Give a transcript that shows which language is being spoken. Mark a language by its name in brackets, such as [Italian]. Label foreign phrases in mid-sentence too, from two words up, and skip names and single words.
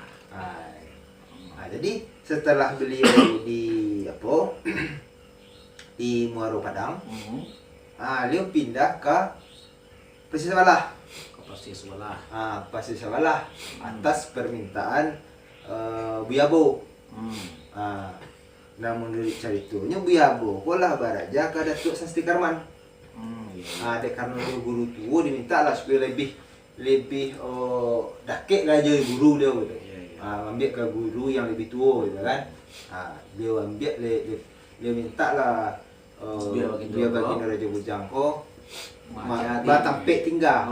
[Indonesian] Jadi setelah beliau di apa di Muaro Padang, beliau pindah ke Pasir Sawalah. Ke Pasir Sawalah. Pasir Sawalah atas permintaan Buya Bo. Nah menurut ceritanya Buya Bo [Minangkabau] lah baraja [Indonesian] ke Datuk Sasti Karman. Dek karena dia guru tua diminta lah supaya lebih dakik lah jadi guru dia gitu. Ambil ke guru yang lebih tua gitu kan. Dia ambil dia minta lah dia Baginda Raja Bujang ko tampik tinggal.